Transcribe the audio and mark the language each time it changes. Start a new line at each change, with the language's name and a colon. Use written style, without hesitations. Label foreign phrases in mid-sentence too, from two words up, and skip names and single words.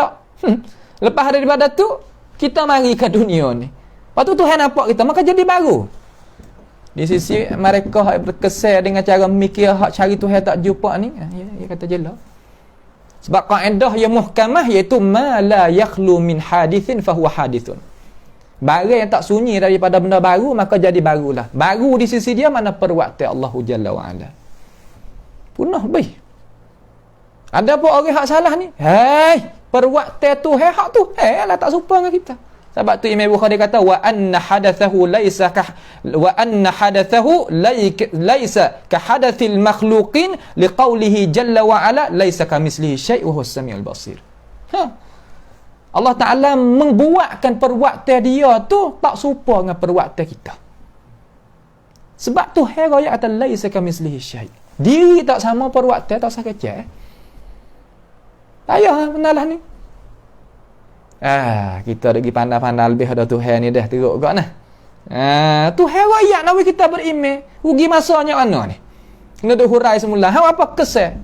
Malay: Lepas daripada tu, kita mari ke dunia ni. Lepas tu Tuhan nampak kita, maka jadi baru. Di sisi mereka yang berkesan dengan cara mikir hak cari Tuhan tak jumpa ni, dia kata jelas. Sebab kaedah yang muhkamah iaitu
Arabic: ما لا يخلو من حادث فهو حادث.
Malay: Barang yang tak sunyi daripada benda baru maka jadi barulah. Baru di sisi dia mana perbuatan Allah
Arabic: جل وعلا.
Malay: Punah baik. Ada apa orang hak salah ni? Perbuatan Tuhan hak tu lah tak serupa dengan kita.
Arabic: Sebab tu Imam Bukhari kata وأن حدثه ليس كحدث المخلوقين لقوله جل وعلا ليس كمثله شيء وهو السميع البصير.
Malay: Allah Taala membuatkan perbuatan dia tu tak serupa dengan perbuatan kita. Sebab tu ayat kata
Arabic: ليس كمثله شيء'.
Malay: Diri tak sama, perbuatan tak sama kecil. Ayah benalah ni. Kita lagi pandai-pandai lebih ada Tuhan ni dah teruk gak nah. Tuhan royak nak kita beriman. Rugi masanya mana ni? Kena duk hurai semula. Apa kesal?